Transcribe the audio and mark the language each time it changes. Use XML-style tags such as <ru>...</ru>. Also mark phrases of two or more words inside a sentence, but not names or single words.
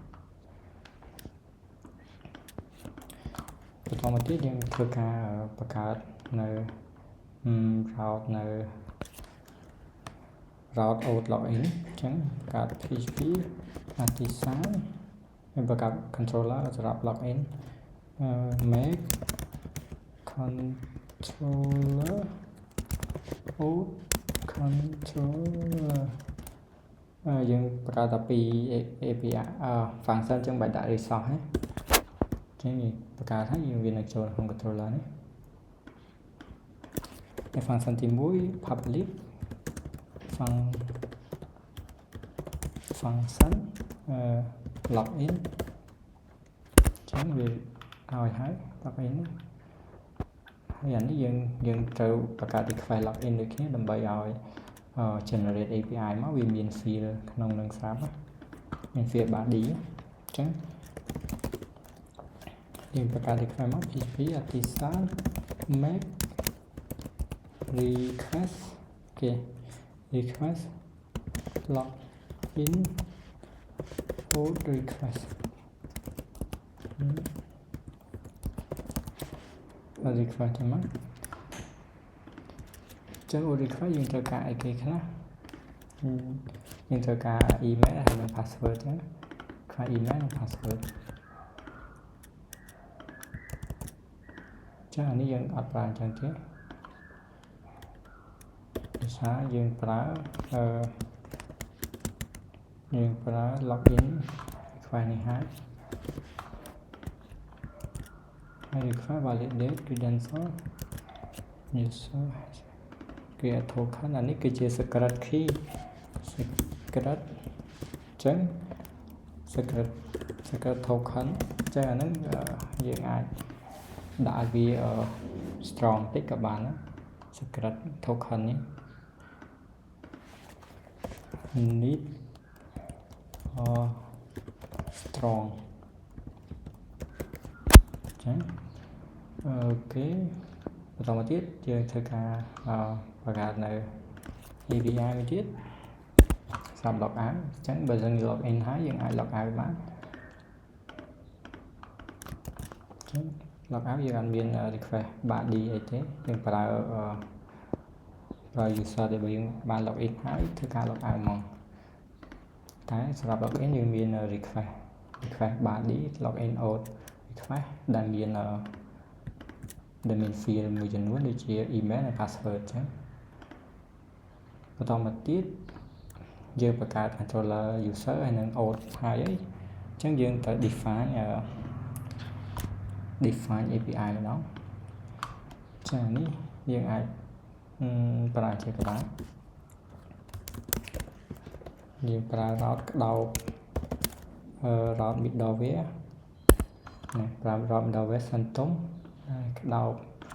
<km>បន្តមកទៀតយើងធ្វើការបង្កើតនៅ route នៅ</km> <en>route out login</en> <km>អញ្ចឹងបង្កើត</km> <en>php artisan</en> <km>យើងបង្កើត controller សម្រាប់</km> <en>login make controller out controller</en> <km>យើងបង្កើតតែពី</km> <en>API function</en> <km>ចឹងបាច់ដាក់ resource ណាចឹងយើងបង្កើតហើយយើងវានឹងចូលក្នុង controller នេះ ហើយ function ទី1</km> <en>public function login</en> <km>ចឹងវាឲ្យហើយ login ហើយអានេះយើងត្រូវបង្កើត</km> <en>request login</en> <km>ដូចគ្នាដើម្បីឲ្យ</km> <en>generate API</en> <km>មកវាមាន field ក្នុងនឹងស្រាប់មាន</km> <en>field body</en> <km>អញ្ចឹង យើងបង្កើត request មក</km> <en>php artisan make request</en> <km>គេ</km> <en>request login old request</en> <km>request ហ្នឹងមកចឹង</km> <en>old request</en> <km>យើងត្រូវការអីគេខ្លះយើងត្រូវការ email ហើយនិង password ចឹងខ្វះ email និង password ចឹងអានេះយើងអត់ប្រើអញ្ចឹងទេ ភាសាយើងប្រើ</km> <en>login request</en> <km>នេះហើយ</km> <en>request validate credential user create token</en> <km>អានេះគឺជា</km> <en>secret key secret</en> <km>ចឹង</km> <en>secret token</en> <km>ចឹងអាហ្នឹងយើងអាចដាក់វា strong តិចក៏បានណា</km> <en>secret token</en> <km>នេះ</km> <en>need strong</en> <km>ចឹងអូខេបន្តមកទៀតយើងធ្វើការបង្កើតនៅ API មួយទៀតសម្រាប់</km> <en>log out</en> <km>អញ្ចឹងបើយើង</km> <en>log in</en> <km>ហើយយើងអាច</km> <en>log out</en> <km>បាន អញ្ចឹង</km> <en>log out</en> <km>យើងអត់មាន</km> <en>request body</en> <km>អីទេយើងប្រើ user ដែលយើងបាន</km> <en>log in</en> <km>ហើយធ្វើការ</km> <en>log out</en> <km>មកតែសម្រាប់</km> <en>log in</en> <km>យើងមាន</km> <en>request body login out request</en> <km>ដែល មាន field មួយចំនួនដូចជា email និង password អញ្ចឹងបន្តមកទៀតយើងបង្កើត</km> <en>controller user</en> <km>ហើយនឹង out ហើយអញ្ចឹងយើងត្រូវ define API ម្ដងចានេះយើងអាចប្រើជាក្បាលយើងប្រើ route ក្តោប</km> <en>route middleware</en> <km>ណាប្រើ</km> <en>route middleware</en> <km>សិនទុំហើយក្តោប</km>